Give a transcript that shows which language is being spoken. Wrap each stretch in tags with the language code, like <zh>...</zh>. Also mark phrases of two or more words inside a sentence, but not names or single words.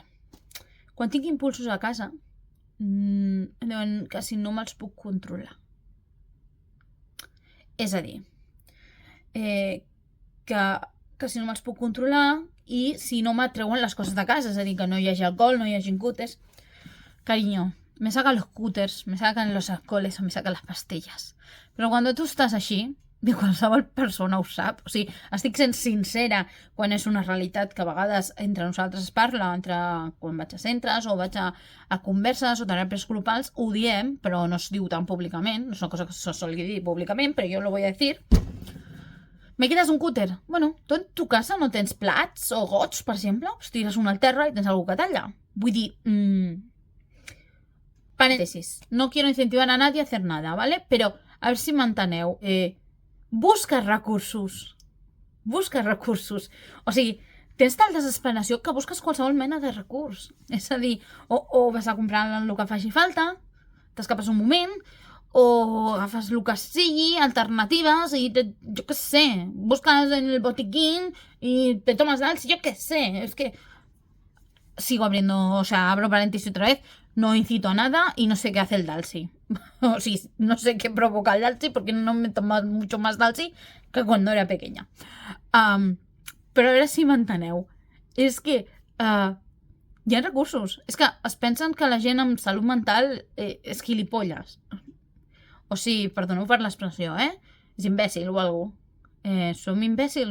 <ca>Quan tinc impulsos a casa, quasi no me'ls puc controlar. És a dir, que si no me'ls puc controlar i si no m'atreuen les coses de casa, és a dir, que no hi hagi alcohol, no hi hagi cúters.</ca> <es>Cariño, me sacan los cúters, me sacan los alcoholes o me sacan las pastillas.</es> <ca>Però quan tu estàs així, de qualsevol persona ho sap, o sigui, estic sent sincera quan és una realitat que a vegades entre nosaltres es parla, entre quan vaig a centres o vaig a converses o teràpies grupals, ho diem, però no es diu tan públicament, no és una cosa que se solgui dir públicament, però jo</ca> <es>lo voy a decir. ¿Me quitas un cúter? Bueno,</es> <ca>tu en tu casa no tens plats o gots, per exemple? Pues tires un al terra i tens algú que talla. Vull dir,</ca> <es>paréntesis, no quiero incentivar a nadie a hacer nada, ¿vale?</es> <ca>Però,</ca> <es>a ver</es> <ca>si m'enteneu, busca recursos. Busca recursos. O sigui, tens tal desesperació que busques qualsevol mena de recurs. És a dir, o vas a comprar el que faci falta, t'escapes un moment, o agafes el que sigui, alternatives, i jo què sé, busques en el</ca> <es>botiquín y te tomas algo, yo qué sé, es que sigo abriendo, o sea, abro paréntesis otra vez, no incito a nada y no sé qué hace el Dalsy. O sí, no sé qué provoca el Dalsy porque no me tomo mucho más Dalsy que cuando era pequeña.</es> <ca>Però a veure si m'enteneu. És que hi ha recursos. És que es pensen que la gent amb salut mental és gilipolles. O sigui, perdoneu per l'expressió, és imbècil o alguna cosa. Som imbècils?</ca>